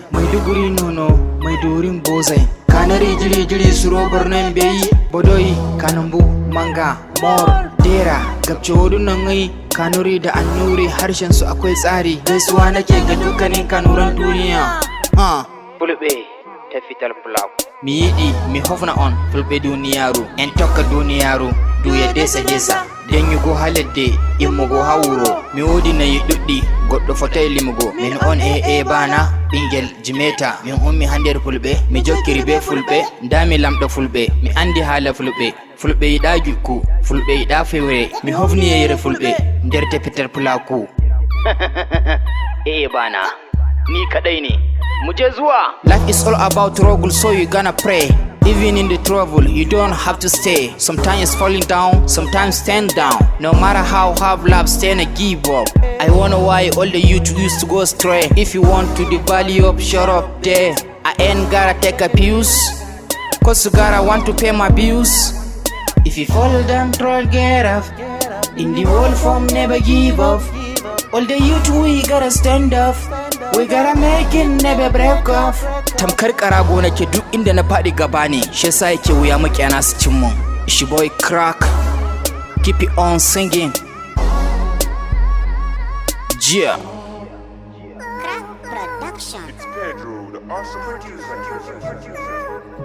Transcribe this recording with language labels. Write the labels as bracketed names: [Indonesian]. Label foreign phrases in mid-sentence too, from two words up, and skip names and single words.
[Kanuri] Maiduguri nono maidurin bozai. Kanari jiri jiri suro Borno beyi. Bodoyi kanambu manga mor dera gabce hodunan ngai. [Hausa] Kanuri da annuri harshen su akwai tsari. Gaisuwa nake ga dukkanin kanuran duniya. [Fula] Fulbe ta fitar fulaku. Mi yiɗi mi hofna on fulbe duniyaru. En tokka duniyaru duya desa desa. Den yugo ha ledde immugo ha wuro. Mi wodi nayi ɗuɗɗi goɗɗo fotai limugo. Min on bana ɓingel jimeta. Min ummi ha nder fulɓe. Mi jokkiri be fulɓe. Nda mi lamɗo fulɓe. Mi andi haala fulɓe. Fulɓe yiɗa jukku, fulɓe yiɗa fewre. Mi hofni yeyre fulɓe nder tefitar fulaku. [Hausa] Bana ni kaɗai ne. Muje zuwa. [English] Life is all about struggle, so you gonna pray. Even in the trouble, you don't have to stay. Sometimes falling down, sometimes stand down. No matter how hard love, stand and give up. I wonder why all the youth used to go astray. If you want to the value up, shut up there. I ain't gotta take abuse, cause you gotta want to pay my bills. If you fall down, try get up. In the world from never give up. All the youth we gotta stand up. We gotta make it, never break off. [Hausa] Tamkar karago nake duk inda na faɗi gaba ne. Shi yasa yake wuya makiyana su cin mun. [English] Ishi boy crack, keep it on singing. Yeah. Crack Production. It's Pedro, the awesome producer.